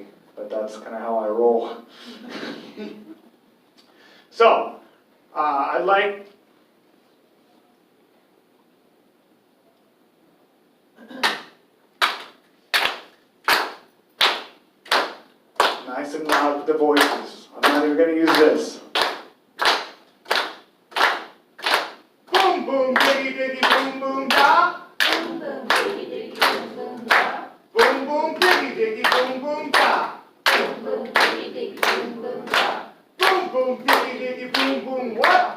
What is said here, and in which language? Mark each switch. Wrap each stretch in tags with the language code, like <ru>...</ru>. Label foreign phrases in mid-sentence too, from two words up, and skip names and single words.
<en>But that's kind of how I roll. So, I'd like nice and loud with the voices. I'm not even going to use this. Boom, boom, diggy, diggy, boom, boom, da. Boom, boom, diggy, diggy, boom, boom, da. Boom, boom, diggy, diggy, boom, boom, da. Boom, boom, diggy, diggy, boom, boom, da. Boom, boom, diggy, diggy, boom, boom, what?</en>